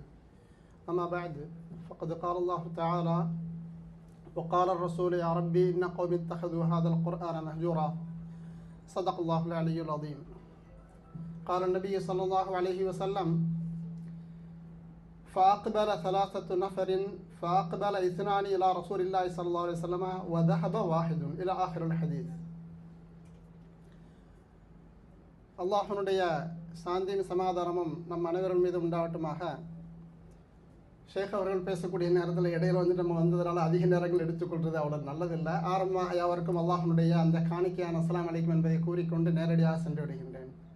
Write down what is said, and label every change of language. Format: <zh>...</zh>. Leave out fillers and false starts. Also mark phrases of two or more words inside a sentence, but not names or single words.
<ar>أما بعد فقد قال الله تعالى: وقال الرسول يا ربي إن قوم اتخذوا هذا القرآن مهجورا. صدق الله العلي العظيم. قال النبي صلى الله عليه وسلم: فأقبل ثلاثة نفر فأقبل اثنان إلى رسول الله صلى الله عليه وسلم وذهب واحد إلى آخر الحديث.</ar> <ta>அல்லாஹ்வுடைய சாந்தியும் சமாதானமும் நம் அனைவரின் மீது உண்டாகட்டுமாக. ஷேக் அவர்கள் பேசக்கூடிய நேரத்தில் இடையில நம்ம வந்ததுனால அதிக நேரங்கள் எடுத்துக்கொள்வது அவ்வளோ நல்லதில்லை. ஆரம்பமாக யாவருக்கும் அல்லாஹ்வுடைய அந்த காணிக்கையான</ta> <ar>السلام عليكم</ar> <ta>என்பதை கூறிக்கொண்டு நேரடியாக சென்று விடுகின்றேன்.</ta>